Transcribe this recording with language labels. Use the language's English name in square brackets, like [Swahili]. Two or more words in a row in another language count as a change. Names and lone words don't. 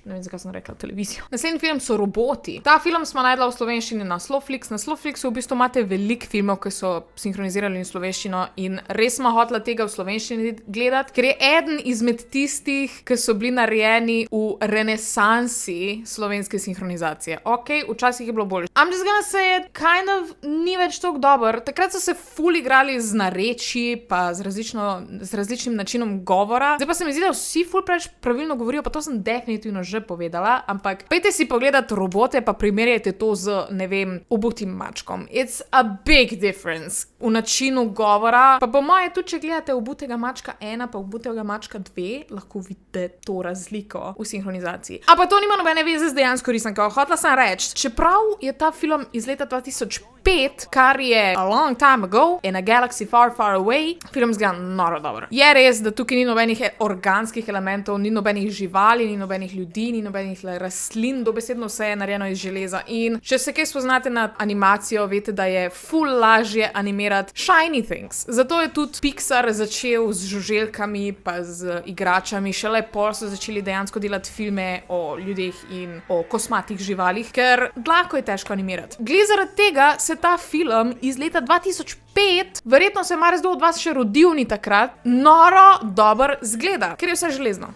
[Slovenian] Ne vem, zakaj sem rekla televizijo. Naslednji film so Roboti. Ta film smo najdla v slovenščini na Slowflix. Na Slowflixu v bistvu imate veliko filmov, ki so sinhronizirali v slovenščino in res smo hotela tega v slovenščini gledati, ker je eden izmed tistih, ki so bili narejeni v renesansi slovenske sinhronizacije. Ok, včasih je bilo bolje. [English] I'm just gonna say it, kind of [Slovenian] ni več toliko dober. Takrat so se ful igrali z narečji, pa z različnim načinom govora. Zdaj pa se mi zdi, da vsi ful preveč pravilno govorijo, pa to sem definitivno že povedala, ampak pejte si pogledati Robote, pa primerjajte to z, ne vem, Obutim mačkom. [English] It's a big difference [Slovenian] v načinu govora, pa po moje tudi, če gledate Obutega mačka 1, pa Obutega mačka 2, lahko vidite to razliko v sinhronizaciji. A pa to nima nobene veze z dejansko risanko. Hotela sem reči, čeprav je ta film iz leta 2005, kar je [English] a long time ago, in a galaxy far, far away, [Slovenian] film zgleda noro dobro. Je res, da tukaj ni nobenih organskih elementov, ni nobenih živali, ni nobenih ljudi, ni nobenih rastlin, dobesedno vse je narejeno iz železa. In če se kaj spoznate na animacijo, veste, da je ful lažje animirati [English] shiny things. [Slovenian] Zato je tudi Pixar začel z žuželkami, pa z igračami, šele pol so začeli dejansko delati filme o ljudeh in o kosmatih živalih, ker dlako je težko animirati. Glede zaradi tega se ta film iz leta 2005, verjetno se marsikdo od vas še rodil ni takrat, noro dober zgleda, ker je vse železno.